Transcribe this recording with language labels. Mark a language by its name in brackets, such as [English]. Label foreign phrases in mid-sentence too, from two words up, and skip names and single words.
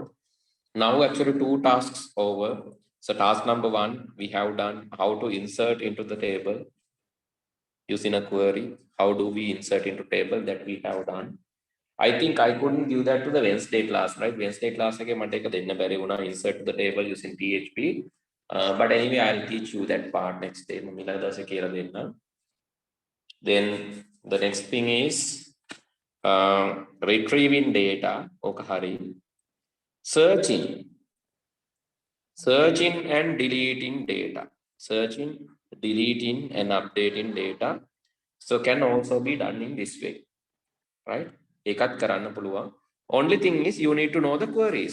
[English] Now actually 2 tasks over. So task number 1, we have done how to insert into the table using a query. How do we insert into table, that we have done. I think I couldn't give that to the Wednesday class, right? Wednesday class again, [Sinhala] මට එක දෙන්න බැරි වුණා [English] insert to the table using PHP. But anyway, I'll teach you that part next day. [Sinhala] මම ඊළඟ දවසේ කියලා දෙන්න. [English] Then the next thing is retrieving data. [Sinhala] ඕක හරි. [English] Searching and deleting data. Searching, deleting and updating data. So can also be done in this way, right? [Sinhala] ඒකත් කරන්න පුළුවන්. [English] Only thing is you need to know the queries.